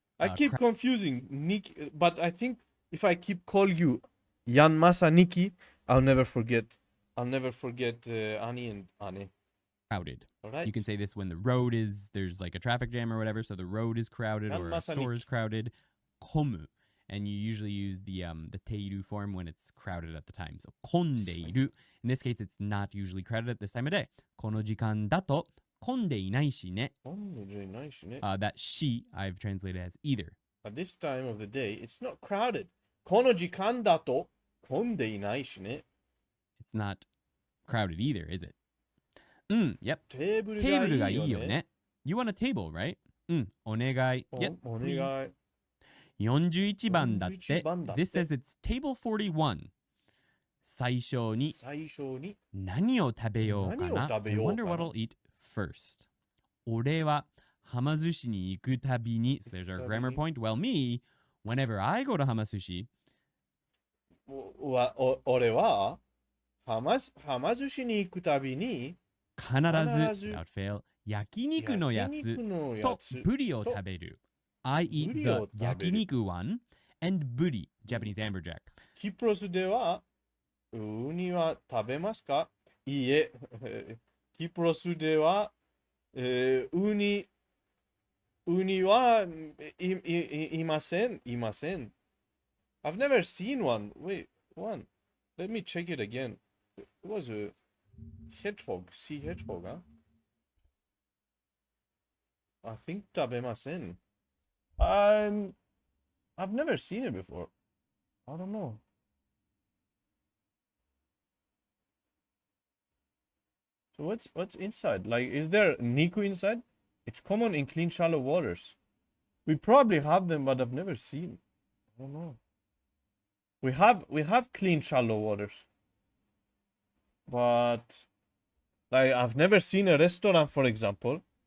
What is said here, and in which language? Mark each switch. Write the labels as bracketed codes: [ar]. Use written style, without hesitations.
[en] I keep confusing Niki, but I think if I keep call you Yanmasa Niki, I'll never forget Ani and Ane. Crowded. Right. You can say this when there's like a traffic jam or whatever, so the road is crowded or a store is crowded. Komu. And you usually use the teiru form when it's crowded at the time. So kondeiru. In this case, it's not usually crowded at this time of day. [ja] この時間だと混んでいないしね. [en] That she I've translated as either. At this time of the day, it's not crowded. [ja] この時間だと混んでいないしね. [en] It's not crowded either, is it? Yep. [ja] テーブルがいいよね. [en] You want a table, right? [ja] お願い. [en] Yep, [ja] お願い. 41番だって. [en] This says it's table 41. [ja] 最初に何を食べようかな. [en] I wonder what I'll eat first. [ja] 俺ははま寿司に行くたびに. [en] So there's our grammar point. Well, me, whenever I go to はま寿司. [ja] 俺ははま寿司に行くたびに必ず [en] without fail [ja] 焼肉のやつとブリを食べる. [en] I eat the 焼肉 one and ブリ Japanese amberjack. [ja] キプロスではウニは食べますか？いいえ。キプロスでは、ウニはいません。いません。 [en] I've never seen one. Wait, one. Let me check it again. It was a hedgehog. Sea hedgehog, huh? I think [ja] 食べません. [en] I've never seen it before. I don't know. So what's inside? Like, is there Niku inside? It's common in clean, shallow waters. We probably have them, but I've never seen. I don't know. We have clean, shallow waters, but like I've never seen a restaurant, for example.